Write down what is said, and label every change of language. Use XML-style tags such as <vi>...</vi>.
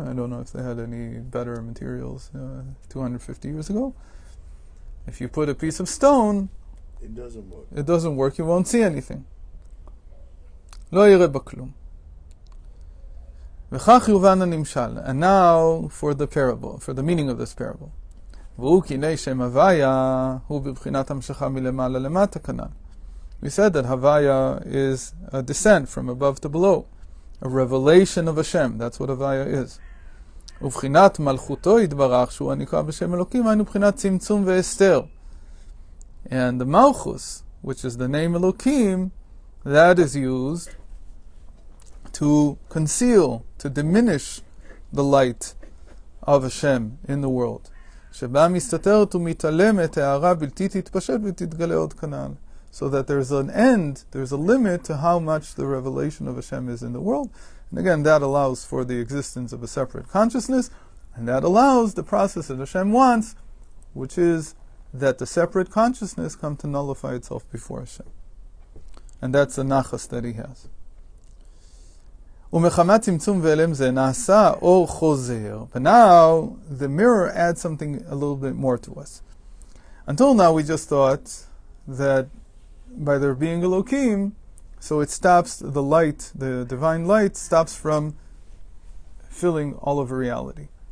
<en>I don't know if they had any better materials 250 years ago. If you put a piece of stone, it doesn't work. It doesn't work. You won't see anything.</en> <he>לא יראה בכלום. וכך יובן הנמשל.</he> <en>And now for the parable, for the meaning of this parable.</en> <he>והוא כי שם הוויה הוא בבחינת המשכה מלמעלה למטה כנ"ל.</he> <en>We said that Havaya is a descent from above to below, a revelation of Hashem. That's what Havaya is.</en> <he>ובחינת מלכותו יתברך, שהוא הנקרא בשם אלוקים, היינו בחינת צמצום והסתר.</he> <en>And the Malchus, which is the name Elokim, that is used to conceal, to diminish the light of Hashem in the world.</en> <he>שבה מסתתרת ומתעלמת הערה בלתי תתפשט ותתגלה עוד כנ"ל.</he> <en>So that there's an end, there's a limit to how much the revelation of Hashem is in the world. And again, that allows for the existence of a separate consciousness, and that allows the process that Hashem wants, which is that the separate consciousness come to nullify itself before Hashem. And that's the nachas that he has.</en> <he>ומחמת צמצום ואלם זה נעשה אור חוזר.</he> <en>But now, the mirror adds something a little bit more to us. Until now, we just thought that by there being Elokim, so it stops the light, the divine light stops from filling all of reality.</en>